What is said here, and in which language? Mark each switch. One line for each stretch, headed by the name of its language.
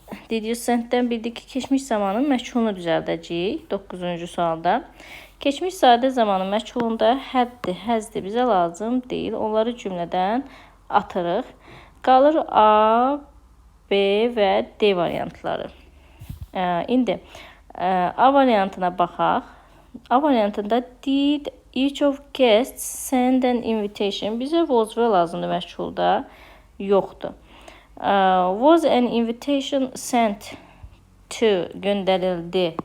Azerbaijani: Did you send-dən bildik ki, keçmiş zamanın məchulunu düzəldəcəyik. 9-cu sualda. Keçmiş sadə zamanın məchulunda had-di, has-di bizə lazım deyil. Onları cümlədən atırıq. Qalır A, B və D variantları. İndi A variantına baxaq. A variantında
English: did each of guests send an invitation?
Azerbaijani: Bizə was və lazımdır məchulda. Yoxdur.
English: Was an invitation sent to
Azerbaijani: göndərildi.